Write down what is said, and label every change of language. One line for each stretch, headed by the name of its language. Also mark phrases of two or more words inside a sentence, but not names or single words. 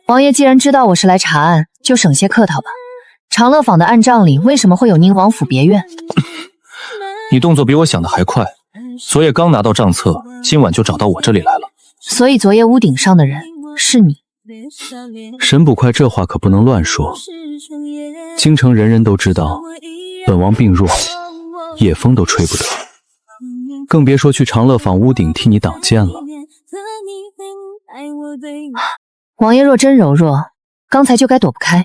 Chinese: 王爷既然知道我是来查案，就省些客套吧。长乐坊的暗账里为什么会有宁王府別院？你動作比我想的還快，昨夜剛拿到賬冊，今晚就找到我這裡來了。所以昨夜屋頂上的人是你。沈捕快這話可不能亂說，京城人人都知道本王病弱，夜風都吹不得，更別說去長樂坊屋頂替你擋箭了。王爺若真柔弱，剛才就該躲不開。